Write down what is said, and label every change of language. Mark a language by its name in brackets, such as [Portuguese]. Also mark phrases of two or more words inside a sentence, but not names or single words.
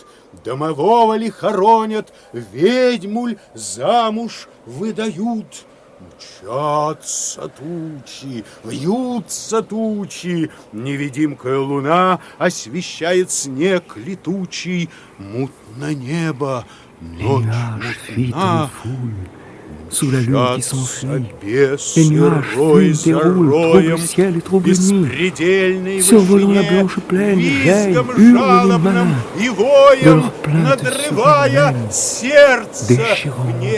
[Russian] Домового ли хоронят, ведьму ль замуж выдают? Мчатся тучи, вьются тучи, невидимкая луна освещает снег летучий. Мутно небо, ночь мутна. [French] Sous la lune qui s'enfuit, [Russian] бес [French] les nuages [Russian] рой [French] fument et [Russian] за [French] roulent, troublent le [Russian] роем, [French] ciel et troublent nuit. [Russian] беспредельной [French] Survolant la [Russian] вышине, [French] blanche plaine, [Russian] визгом [French] règnent, hurlent les [Russian] жалобным [French] marins, [Russian] и [French] de [Russian] воем, [French] leurs plaintes [Russian] надрывая [French] suprêmes, [Russian] сердце [French] déchirant le [Russian] мне.